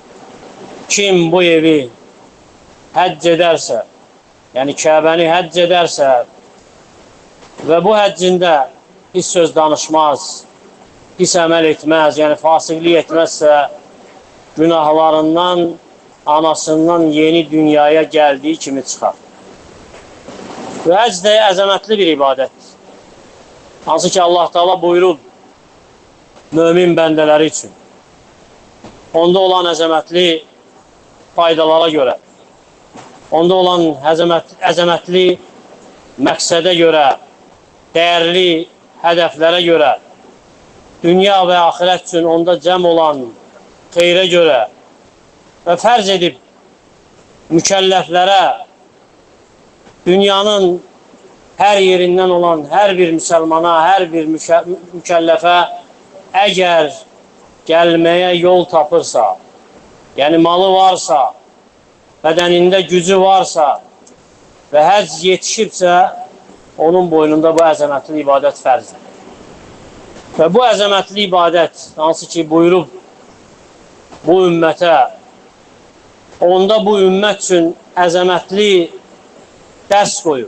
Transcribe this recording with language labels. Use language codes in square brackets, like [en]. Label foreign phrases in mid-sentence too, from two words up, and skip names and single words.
[az] Kim bu evi həcc ederse, yani Kabe'ni həcc ederse ve bu həccində pis söz danışmaz, pis əməl etmez, yani fasiklik etmezse günahlarından anasından yeni dünyaya geldiği kimi çıxar. Ve həcc də əzəmətli bir ibadətdir. Hansı ki Allah Teala buyurub mümin bəndələri üçün. Onda olan əzəmətli faydalara göre, onda olan əzəmətli məqsədə göre, [tr] değerli hedeflere göre, dünya ve ahiret için [az] onda cəm olan xeyrə göre ve fərz edib mükelleflere, dünyanın her yerinden olan her bir Müslümana, her bir mükellefe eğer gelmeye yol tapırsa, yani malı varsa, bedeninde gücü varsa ve həcc yetişibsə, onun boynunda bu əzəmətli ibadət fərzdir. Ve bu əzəmətli ibadət, hansı ki buyurub bu ümmətə onda bu ümmət üçün əzəmətli dərs qoyub.